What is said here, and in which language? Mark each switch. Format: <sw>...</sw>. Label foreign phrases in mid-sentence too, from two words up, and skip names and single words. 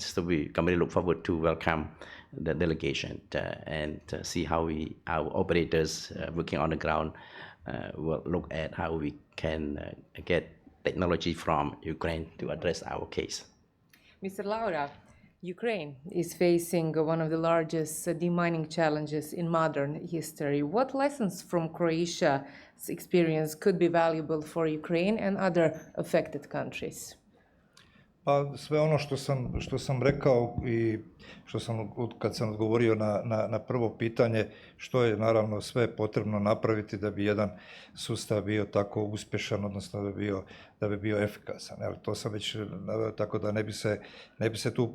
<en>So we Cambodia look forward to welcome the delegation and see how our operators working on the ground will look at how we can get technology from Ukraine to address our case. Mr. Laura, Ukraine is facing one of the largest demining challenges in modern history. What lessons from Croatia's experience could be valuable for Ukraine and other affected countries?</en> <hr>Pa sve ono što sam rekao i što sam kad sam odgovorio na prvo pitanje, što je naravno sve potrebno napraviti da bi jedan sustav bio tako uspješan, odnosno da bi bio efikasan. Evo, to sam već naveo, tako da ne bi se tu...</hr>